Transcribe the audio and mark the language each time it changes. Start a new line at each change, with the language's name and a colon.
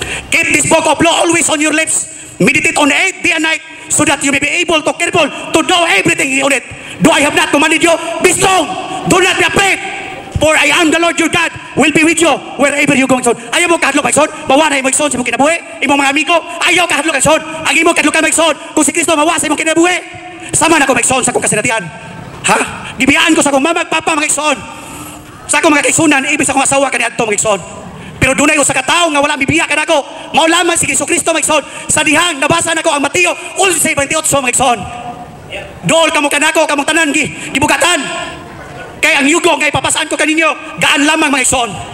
English: Keep this book of law always on your lips. Meditate on it day and night, so that you may be able to careful to know everything on it. Do I have not commanded you? Be strong. Do not be afraid. For I am the Lord your God, will be with you wherever you go.
Cebuano: Ayaw mo kahadlok mga igsoon. Mawanay mo igsoon sa imong kinabuhi. Imong mga amigo, ayaw kahadlok mga igsoon. Ang imong kahadlokan mga igsoon, kung si Kristo mawa sa imong kinabuhi. Sama na ko mga igsoon sa akong kasinatian. Ha? Gibiyaan ko sa akong mama, papa mga igsoon. Sa akong mga kaisunan, ibig sa akong asawa kaniadto mga igsoon. Pero dunay usa ka tawo nga wala bibiya kanako. Mao lamang si Jesucristo mga igsoon. Sa dihang nabasa nako ang Mateo 11:28 mga igsoon. Dool kamo kanako kamong tanan gibugatan. Kay ang yugo nga ipapasaan ko kaninyo, gaan lamang mga igsoon.